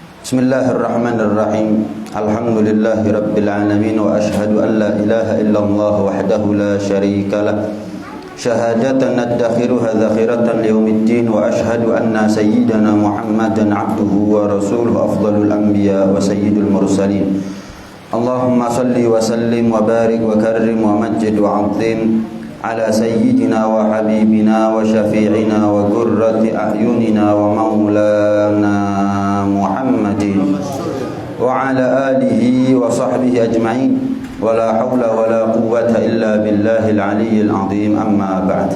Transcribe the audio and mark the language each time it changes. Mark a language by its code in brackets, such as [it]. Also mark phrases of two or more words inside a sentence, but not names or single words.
[ar] بسم الله الرحمن الرحيم الحمد لله رب العالمين وأشهد أن لا إله إلا الله وحده لا شريك له. شهادة ندخرها ذخيرة ليوم الدين وأشهد أن سيدنا محمدا عبده ورسوله أفضل الأنبياء وسيد المرسلين. اللهم صل وسلم وبارك وكرم ومجد وعظم على سيدنا وحبيبنا وشفيعنا وقرة أعيننا ومولانا محمد وعلى آله وصحبه أجمعين ولا حول ولا قوة إلا بالله العلي العظيم أما بعد.